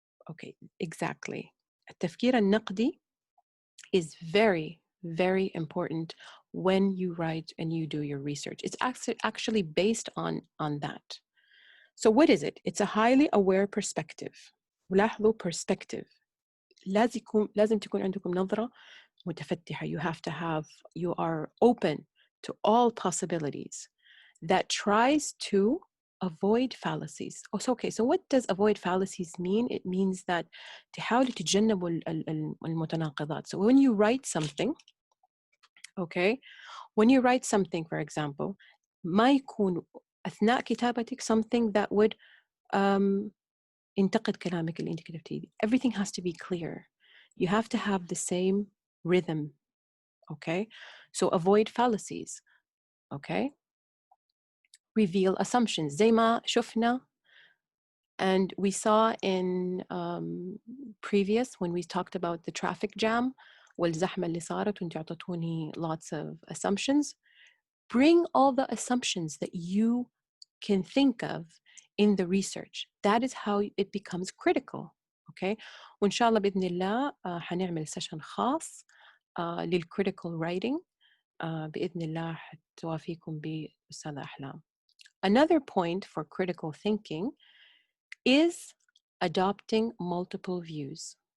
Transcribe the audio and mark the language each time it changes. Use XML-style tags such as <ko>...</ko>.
<en>Okay, exactly.</en> <ar>التفكير النقدي</ar> <en>is very, very important when you write and you do your research. It's actually based on that. So what is it? It's a highly aware perspective.</en> <ar>ولاحظوا</ar> <en>perspective.</en> <ar>لازم تكون عندكم نظرة متفتحة.</ar> <en>You are open to all possibilities that tries to avoid fallacies. Oh, so okay, so what does avoid fallacies mean? It means that</en> <ar>تحاولوا تتجنبوا المتناقضات.</ar> <en>So when you write something, okay, when you write something, for example,</en> <ar>ما يكون أثناء كتابتك</ar> <en>something that would</en> <ar>ينتقد كلامك اللي أنت كتبتيه.</ar> <en>Everything has to be clear. You have to have the same rhythm, okay? So avoid fallacies, okay? Reveal assumptions.</en> <ar>زي ما شفنا</ar> <en>and we saw in previous when we talked about the traffic jam</en> <ar>والزحمة اللي صارت وانتوا عطتوني</ar> <en>lots of assumptions. Bring all the assumptions that you can think of in the research. That is how it becomes critical. Okay?</en> <ar>وإن شاء الله بإذن الله حنعمل سيشن خاص للcritical writing بإذن الله حتوافيكم بأستاذة أحلام.</ar> <en>Another point for critical thinking is adopting multiple views.</en>